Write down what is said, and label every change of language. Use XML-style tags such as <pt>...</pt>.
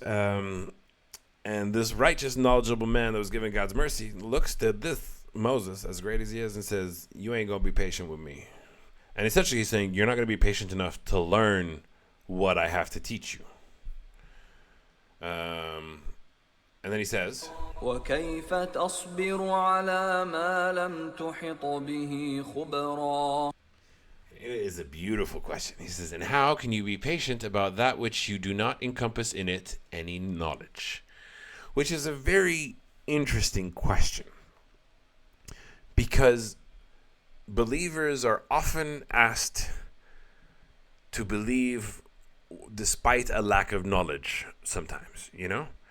<en>And this righteous, knowledgeable man that was given God's mercy looks to this Moses, as great as he is, and says, you ain't going to be patient with me. And essentially he's saying, you're not going to be patient enough to learn what I have to teach you. And then he says,</en> <ar>وكيف تصبر على ما لم تحط به خبرا.</ar> <en>it is a beautiful question. He says, and how can you be patient about that which you do not encompass in it any knowledge? Which is a very interesting question. Because believers are often asked to believe despite a lack of knowledge sometimes, you know?</en>